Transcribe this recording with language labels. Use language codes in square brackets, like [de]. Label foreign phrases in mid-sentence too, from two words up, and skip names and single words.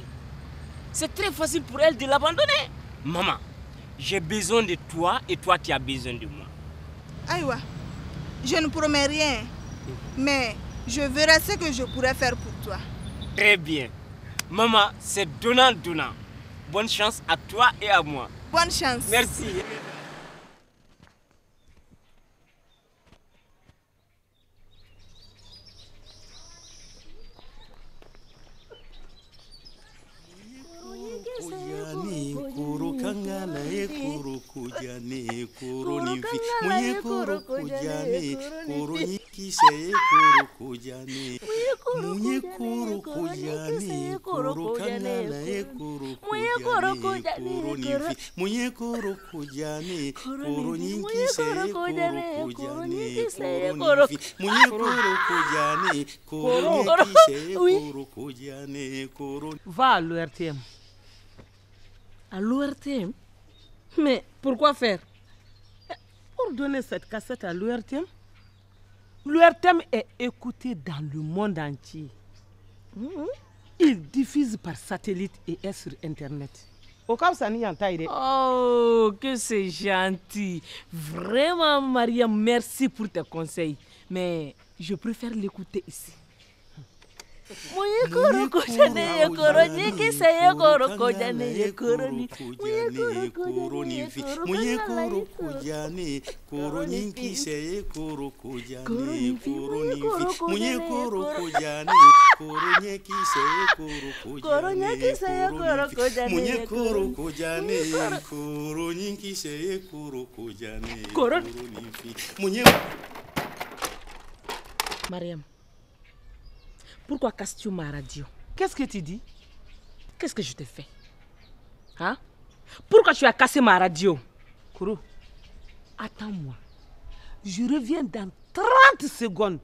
[fr] C'est très facile pour elle de l'abandonner. Maman, j'ai besoin de toi et toi tu as besoin de moi. Aïwa, je ne promets rien, mais je verrai ce que je pourrais faire pour toi. Très bien. Maman, c'est donnant-donnant. Bonne chance à toi et à moi. Bonne chance. Merci. [bm] Kuru kangana e kuru kujane kuru nifi munye kuru kujane kuru nikise e kuru kujane munye kuru kujane kuru kangana e kuru kujane kuru nifi munye kuru kujane kuru nikise e kuru kujane kuru nifi munye kuru kujane kuru nikise e kuru kujane kuru. [fr] Va à l'ORTM. À l'ORTM? Mais pourquoi faire? Pour donner cette cassette à l'ORTM. L'ORTM est écouté dans le monde entier. Il diffuse par satellite et est sur Internet. Au cas où ça n'y entend. Oh, que c'est gentil. Vraiment, Maria, merci pour tes conseils. Mais je préfère l'écouter ici. [bm] koroko jane ye koro nyiki se ye koroko jane ye koro ni Munye koroko jane koro nyiki se ye koroko jane koro ni Munye koroko jane koro nyiki se ye koroko jane Munye koroko jane koro nyiki se ye koroko jane koro ni Munye. [fr] Mariam, pourquoi casses-tu ma radio? Qu'est-ce que tu dis? Qu'est-ce que je te fais? Hein? Pourquoi tu as cassé ma radio? Koro, attends-moi. Je reviens dans 30 secondes.